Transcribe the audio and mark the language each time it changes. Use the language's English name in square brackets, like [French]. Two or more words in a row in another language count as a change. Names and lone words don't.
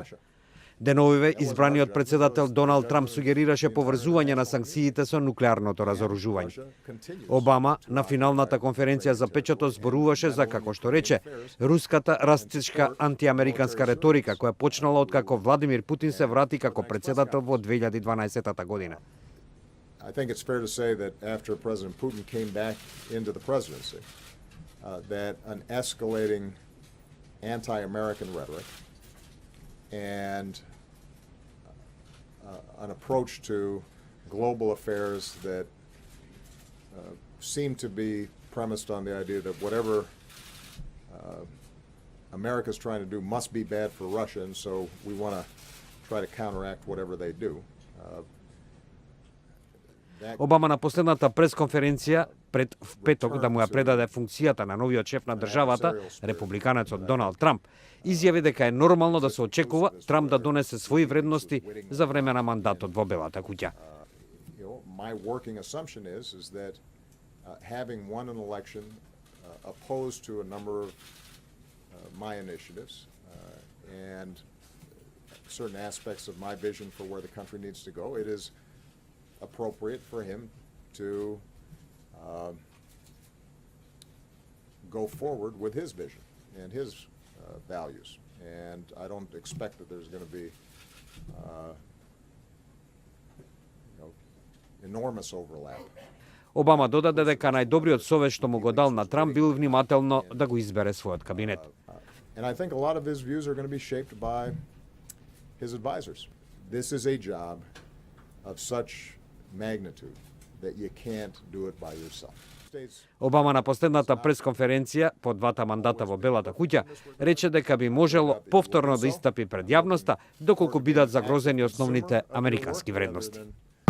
[Macedonian] Деновиве, избраниот председател Доналд Трамп сугерираше поврзување на санкциите со нуклеарното разоружување. Обама на финалната конференција за печатот зборуваше за, како што рече, руската растичка антиамериканска реторика која почнала откако Владимир Путин се врати како председател во 2012 година. [English] I think it's fair to say that after President Putin came back into the presidency, that an escalating anti-American rhetoric and an approach to global affairs that seem to be premised on the idea that whatever America's trying to do must be bad for Russia, and so we want to try to counteract whatever they do. [Macedonian] Обама на последната пресконференција пред в петок да му ја предаде функцијата на новиот шеф на државата, републиканецот Доналд Трамп, изјави дека е нормално да се очекува Трамп да донесе своји вредности за време на мандатот во Белата куќа. [English] My working assumption is that having won an election opposed to a number of my initiatives and certain aspects of my vision for where the country needs to go, it is appropriate for him to go forward with his vision and his values. And I don't expect that there's going to be enormous overlap. [Macedonian] Обама додаде дека најдобриот совет што му го дал на Трамп бил внимателно да го избере својот кабинет. [English] And I think a lot of his views are going to be shaped by his advisors. This is a job of such magnitude that you can't do it by yourself. [Macedonian] Обама на последната пресконференција по двата мандата во Белата куќа рече дека би можело повторно да истапи пред јавноста доколку бидат загрозени основните американски вредности.